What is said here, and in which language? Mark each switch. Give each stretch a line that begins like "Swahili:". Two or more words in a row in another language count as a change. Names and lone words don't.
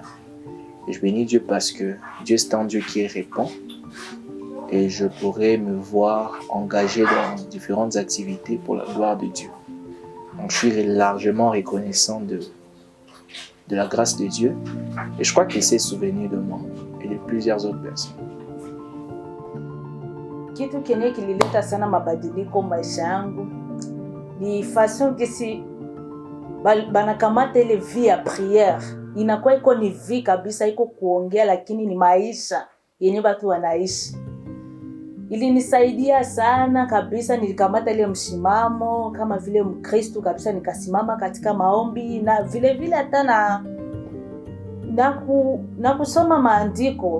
French: Et je bénis Dieu parce que Dieu, c'est un Dieu qui répond. Et je pourrais me voir engagé dans différentes activités pour la gloire de Dieu. Donc, je suis largement reconnaissant de la grâce de Dieu. Et je crois qu'il s'est souvenu de moi et de plusieurs autres personnes.
Swahili: Kitu kenye kilileta sana mabadiliko maisha yangu ni façon kisi banakamata ile vie ya prière. Inakuwa iko ni vie kabisa, iko kuongea, lakini ni maisha yenye watu wanaishi. Ilinisaidia sana kabisa, nilikamata ile msimamo kama vile Mkristo kabisa, nikasimama katika maombi na vile vile hata na kusoma maandiko.